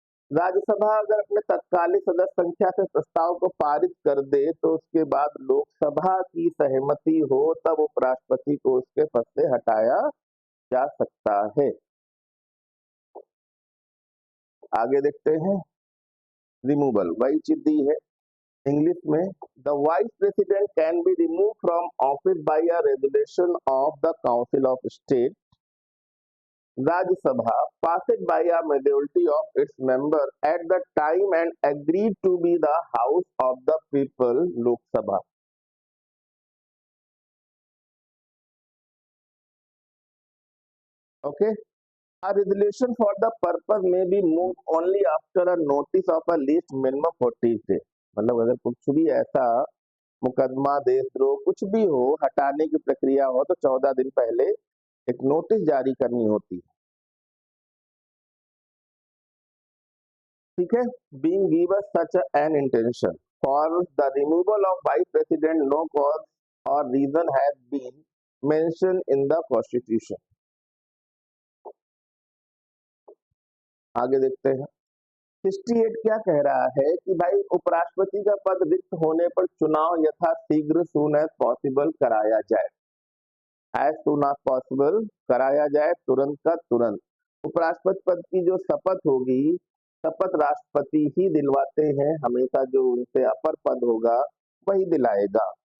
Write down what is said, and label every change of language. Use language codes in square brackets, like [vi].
[hi] राज्यसभा अगर अपने तत्कालिक सदस्य संख्या से प्रस्ताव को पारित कर दे तो उसके बाद लोकसभा की सहमति हो, तब उपराष्ट्रपति को उसके पद से हटाया जा सकता है। आगे देखते हैं रिमूवल, वही चीज दी है इंग्लिश में। [en] The vice president can be remove from office by a resolution of the council of state. Rajya passed by a majority of its members at the time and agreed to be the House of the People, Lok Sabha। Okay, a resolution for the purpose may be moved only after a notice of a least minimum 40 days। [hi] मतलब अगर कुछ भी ऐसा मुकदमा, देशद्रोह कुछ भी हो, हटाने की प्रक्रिया हो, तो 14 दिन पहले एक नोटिस जारी करनी होती है। ठीक है, [en] being given such an intention for the removal of vice president, no cause or reason has been mentioned in the constitution। [hi] आगे देखते हैं 68 क्या कह रहा है कि भाई उपराष्ट्रपति का पद रिक्त होने पर चुनाव यथाशीघ्र [en] soon as possible [hi] कराया जाए, [en] as soon as possible [hi] कराया जाए, तुरंत का तुरंत। उपराष्ट्रपति पद की जो शपथ होगी, शपथ राष्ट्रपति ही दिलवाते हैं, हमेशा जो उनसे अपर पद होगा वही दिलाएगा।